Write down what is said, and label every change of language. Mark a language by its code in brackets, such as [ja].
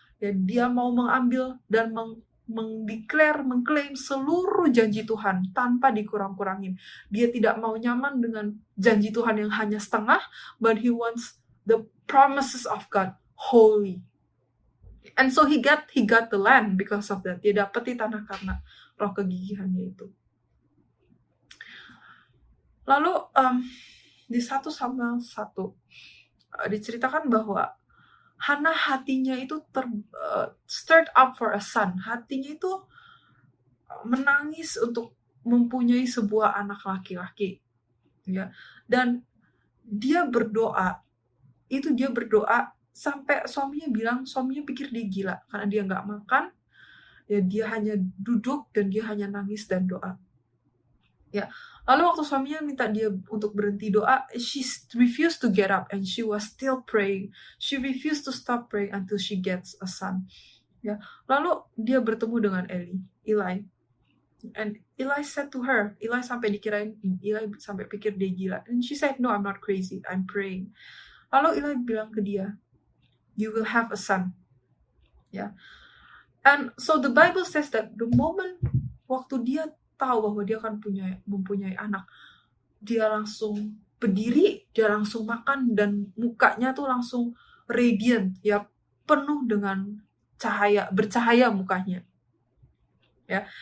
[id] Ya, dia mau mengambil dan mengklaim seluruh janji Tuhan tanpa dikurang-kurangin. Dia tidak mau nyaman dengan janji Tuhan yang hanya setengah, [en] but he wants the promises of God wholly. And so he got the land because of that. [id] Dia dapati tanah karena roh kegigihannya itu. Lalu di 1 Samuel 1 diceritakan bahwa Hana hatinya itu [en] stirred up for a son. [id] Hatinya itu menangis untuk mempunyai sebuah anak laki-laki. Ya. Dan dia berdoa sampai suaminya pikir dia gila karena dia nggak makan. Ya, dia hanya duduk dan dia hanya nangis dan doa. Ya. Lalu waktu suaminya minta dia untuk berhenti doa, [en] she refused to get up and she was still praying. She refused to stop praying until she gets a son. [id] Ya. Lalu dia bertemu dengan Eli. [en] And Eli said to her, [id] Eli sampai pikir dia gila. [en] And she said, "No, I'm not crazy. I'm praying." [id] Lalu Eli bilang ke dia, [en] "You will have a son." Ya. And so the Bible says that the moment [id] waktu dia tahu bahwa dia akan mempunyai anak, dia langsung berdiri, dia langsung makan, dan mukanya tuh langsung radiant, ya, penuh dengan bercahaya mukanya. Ya.